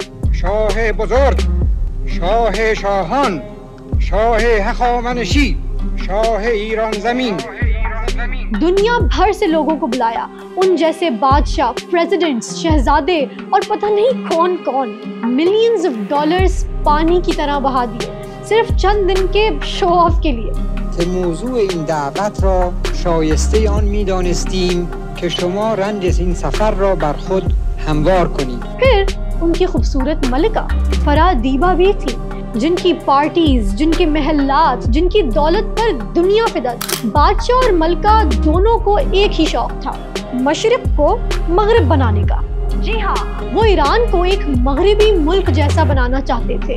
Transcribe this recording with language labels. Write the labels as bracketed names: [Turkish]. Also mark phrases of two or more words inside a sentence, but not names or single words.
[Urdu] شاہ بزرگ، شاہ شاہان، شاہ ہخامنشی، شاہ ایران زمین۔ دنیا بھر سے لوگوں کو بلایا، ان جیسے بادشاہ، پریزیڈنٹس، شہزادے اور پتہ نہیں کون کون۔ [English] millions of dollars [Urdu] پانی کی طرح بہا دیے، صرف چند دن کے [English] show off [Urdu] کے لیے۔ [Persian] که موضوع این دعوت را شایسته آن می‌دانستیم که شما رنج این سفر را بر خود هموار کنید. [Urdu] پھر ان کی خوبصورت ملکہ فرح دیبا بھی تھی، جن کی پارٹیز، جن کے محلات، جن کی دولت پر دنیا فدا تھی۔ بادشاہ اور ملکہ دونوں کو ایک ہی شوق تھا، مشرق کو مغرب بنانے کا۔ جی ہاں، وہ ایران کو ایک مغربی ملک جیسا بنانا چاہتے تھے۔